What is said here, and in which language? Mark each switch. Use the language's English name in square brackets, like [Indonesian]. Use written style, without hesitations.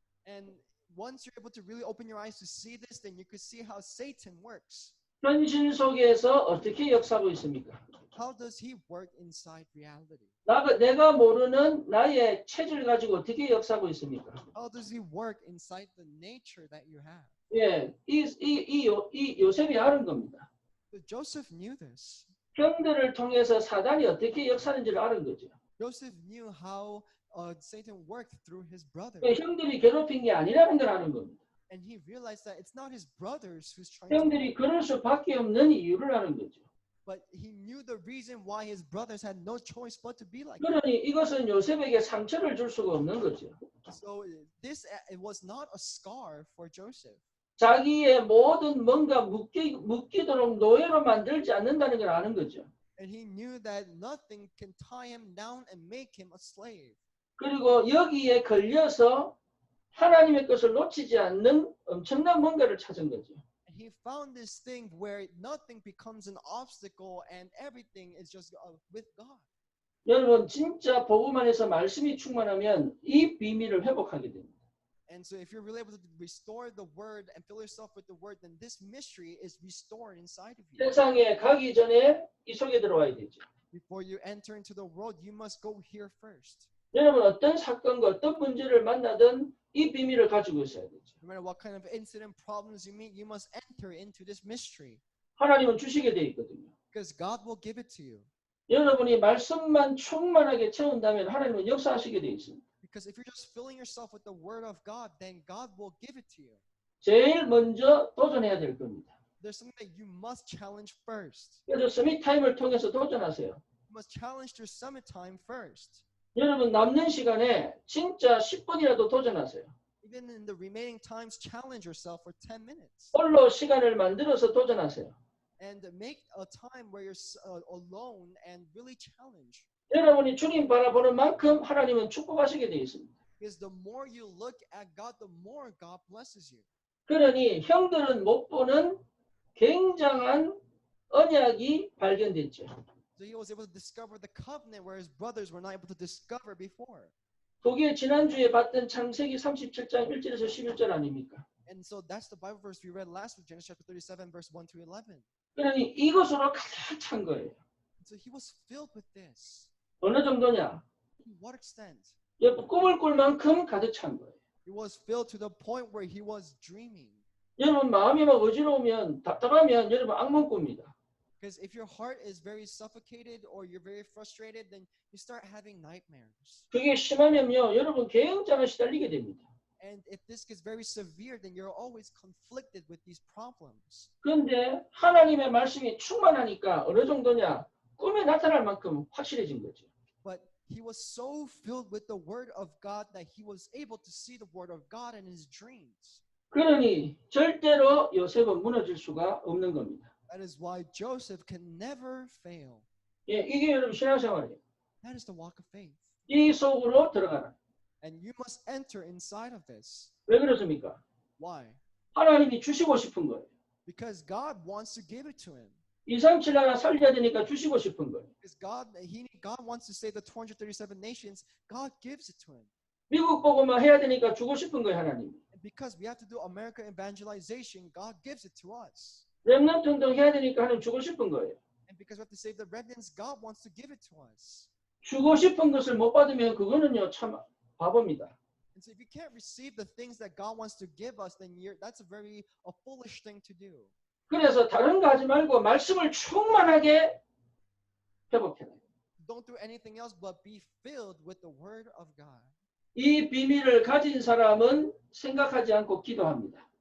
[English] And once you're able to really open your eyes to see this, then you could see how Satan works. [Korean] 현실 속에서 어떻게 역사하고 있습니까? [English] How does he work inside reality? [Korean] 내가 모르는 나의 체질 가지고 어떻게 역사하고 있습니까? [English] How does he work inside the nature that you have? [Korean] 예, 이 요셉이 아는 겁니다. [English] So Joseph knew this. [Korean] 형들을 통해서 사단이 어떻게 역사하는지를 아는 거죠. [English] Joseph knew how Satan worked through his brothers. [Korean] 형들이 괴롭힌 게 아니라는 걸 아는 겁니다. [English] And he realized that it's not his brothers who's trying [Korean] 형들이 그럴 수밖에 없는 이유를 아는 거죠. [English] but he knew the reason why his brothers had no choice but to be like [Korean] 그러니 이것은 요셉에게 상처를 줄 수가 없는 거죠. [English] So this it was not a scar for Joseph. [Korean] 자기의 모든 뭔가 묶이도록 노예로 만들지 않는다는 걸 아는 거죠. [English] And he knew that nothing can tie him down and make him a slave. [Korean] 그리고 여기에 걸려서 하나님의 것을 놓치지 않는 엄청난 뭔가를 찾은 거죠. [English] And he found this thing where nothing becomes an obstacle and everything is just with God. [Korean] 여러분 진짜 복음 안에서 말씀이 충만하면 이 비밀을 회복하게 됩니다. [English] And so if you're really able to restore the word and fill yourself with the word, then this mystery is restored inside of you. [Korean] 세상에 가기 전에 이 속에 들어와야 되죠. [English] Before you enter into the world, you must go here first. [Korean] 여러분 어떤 사건과 어떤 문제를 만나든 이 비밀을 가지고 있어야 되죠. [English] No matter what kind of incident, problems you meet, you must enter into this mystery. [Korean] 하나님은 주시게 돼 있거든요. [English] Because God will give it to you. [Korean] 여러분이 말씀만 충만하게 채운다면 하나님은 역사하시게 되어 있습니다. [English] Because if you're just filling yourself with the word of God, then God will give it to you. [Korean] 제일 먼저 도전해야 될 겁니다. [English] There's something that you must challenge first. [Korean] 그래서 서밋 타임을 통해서 도전하세요. [English] You must challenge through summit time first. [Korean] 여러분 남는 시간에 진짜 10분이라도 도전하세요. [English] Even in the remaining times, challenge yourself for 10 minutes. [Korean] 홀로 시간을 만들어서 도전하세요. [English] And make a time where you're alone and really challenge. [Korean] 여러분이 주님 바라보는 만큼 하나님은 축복하시게 되어 있습니다. [English] Because the more you look at God, the more God blesses you. [Korean] 그러니 형들은 못 보는 굉장한 언약이 발견됐죠. [English] So he was able to discover the covenant where his brothers were not able to discover before. [Korean] 거기에 지난주에 봤던 창세기 37장 1절에서 11절 아닙니까? [English] And so that's the Bible verse we read last week, Genesis chapter 37, verse 1 to 11. [Korean] 그러니 이것으로 가득 찬 거예요. [English] So he was filled with this. [Korean] 어느 정도냐? [English] To what extent? [Korean] 꿈을 꿀 만큼 가득 찬 거예요. [English] He was filled to the point where he was dreaming. [Korean] 여러분 마음이 막 어지러우면 답답하면 여러분 악몽 꿉니다. [English] Because if your heart is very suffocated or you're very frustrated, then you start having nightmares. [Korean] 그게 심하면요, 여러분 굉장히 시달리게 됩니다. [English] And if this gets very severe, then you're always conflicted with these problems. [Korean] 그런데 하나님의 말씀이 충만하니까 어느 정도냐? 꿈에 나타날 만큼 확실해진 거죠. [English] But he was so filled with the word of God that he was able to see the word of God in his dreams. [Korean] 그러니 절대로 요셉은 무너질 수가 없는 겁니다. [English] That is why Joseph can never fail. [Korean] 예, 이게 여러분 신앙생활이에요. [English] That is the walk of faith. [Korean] 이 속으로 들어가라. [English] And you must enter inside of this. [Korean] 왜 그렇습니까? [English] Why? [Korean] 하나님이 주시고 싶은 거예요. [English] Because God wants to give it to him. [Korean] 237 나라 살려야 되니까 주시고 싶은 거예요. [English] Because God wants to save the 237 nations. God gives it to him. [Korean] 미국 복음화 해야 되니까 주고 싶은 거예요, 하나님. [English] And because we have to do American evangelization, God gives it to us. [Korean] 렘넌트 운동 해야 되니까 하나님 주고 싶은 거예요. [English] And because we have to save the remnants, God wants to give it to us. [Korean] 주고 싶은 것을 못 받으면 그거는요 참 바보입니다. [English] And so if you can't receive the things that God wants to give us, then that's a very foolish thing to do. [Korean] 그래서 다른 거 하지 말고 말씀을 충만하게 회복해라. [English] Don't do anything else but be filled with the word of God. [Korean] 이 비밀을 가진 사람은 생각하지 않고 기도합니다.